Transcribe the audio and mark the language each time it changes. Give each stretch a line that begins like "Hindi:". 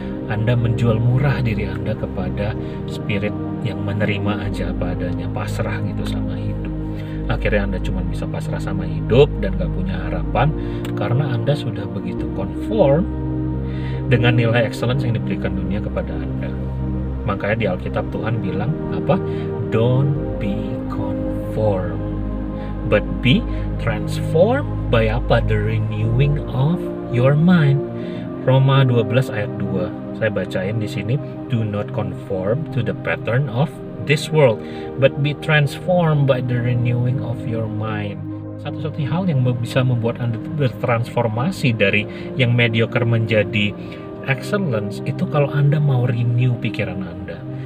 Indonesian: Anda menjual murah diri Anda kepada spirit yang menerima aja apa adanya, pasrah gitu sama hidup. Akhirnya Anda cuma bisa pasrah sama hidup dan gak punya harapan karena Anda sudah begitu conform dengan nilai excellence yang diberikan dunia kepada Anda. Makanya di Alkitab Tuhan bilang apa?
English: Don't be conformed, but be transformed by
Indonesian: apa?
English: The renewing of your mind.
Indonesian: Roma 12 ayat 2. Saya bacain di sini,
English: do not conform to the pattern of this world, but be transformed by the renewing of your mind.
Indonesian: Satu-satunya hal yang bisa membuat Anda bertransformasi dari yang mediocre menjadi excellence itu kalau Anda mau renew pikiran Anda.